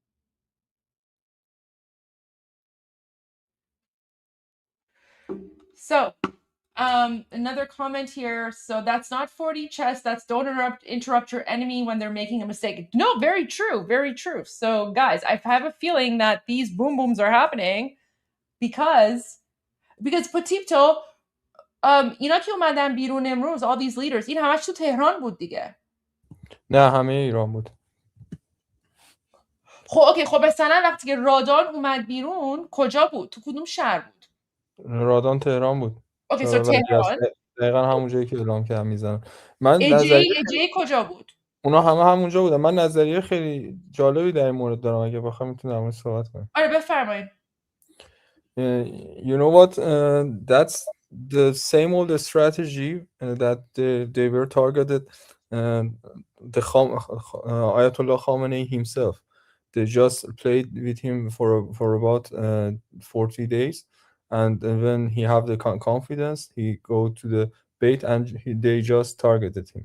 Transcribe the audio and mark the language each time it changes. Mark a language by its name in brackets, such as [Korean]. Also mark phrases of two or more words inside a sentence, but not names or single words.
[English] So, another comment here. So that's not 40 chess. That's don't interrupt your enemy when they're making a mistake. No, very true. Very true. So guys, I have a feeling that these boom booms are happening because Potipto, [Persian] اینا که اومدن بیرون امروز, [English] all these leaders, [Persian] این همش تو تهران بود دیگه. نه همه ایران بود. خب مثلا وقتی که رادان اومد بیرون کجا بود؟ تو کدوم شهر بود؟ رادان تهران بود. [English] okay so Tehran. [Persian] دقیقاً همون جایی که اعلام کردم میزنن. من اجی کجا بود؟ اونا همونجا بودن. من نظریه خیلی جالبی در این مورد دارم. اگه بخوام میتونم امروز صحبت کنم. آره بفرمایید. [English] You know what? That's the same old strategy that they were targeted Ayatollah Khamenei himself. They just played with him for about 40 days, and when he have the confidence, he go to the bait and they just targeted him.